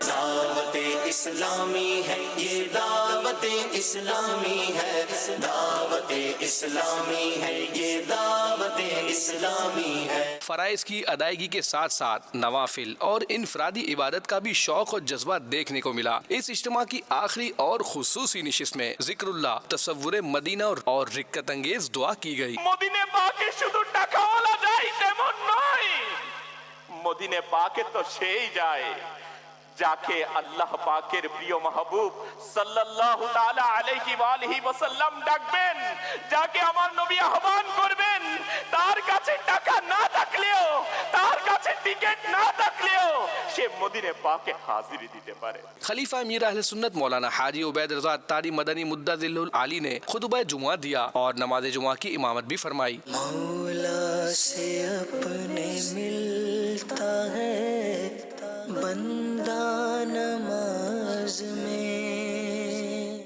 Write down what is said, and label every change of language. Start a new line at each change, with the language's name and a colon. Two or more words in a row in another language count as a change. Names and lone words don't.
Urdu: دعوت اسلامی ہے یہ دعوت اسلامی ہے، دعوت اسلامی ہے یہ دعوت اسلامی ہے۔ فرائض کی ادائیگی کے ساتھ ساتھ نوافل اور انفرادی عبادت کا بھی شوق اور جذبہ دیکھنے کو ملا۔ اس اجتماع کی آخری اور خصوصی نشست میں ذکر اللہ، تصور مدینہ اور رکت انگیز دعا کی گئی۔ مدینے پاکے
Bangla: শুধু টাকাওয়ালা যায় তেমন নয়, মদিনে পাকে তো সেই যায় যাকে আল্লাহ পাকের প্রিয় মাহবুব
Arabic: صلى الله تعالى عليه وآله وسلم
Bangla: ডাকবেন, যাকে আমার নবী আহ্বান করবেন, তার কাছে টাকা না থাকলেও, তার কাছে টিকিট না থাকলেও সে মদিনে পাকে হাজিরি দিতে পারে।
Urdu: خلیفہ امیر اہل سنت مولانا حاجی عبید رضا اتاری مدنی مدظل العالی نے خطبہ جمعہ دیا اور نماز جمعہ کی امامت بھی فرمائی۔ مولا سے اپنے ملتا ہے بندہ نماز میں۔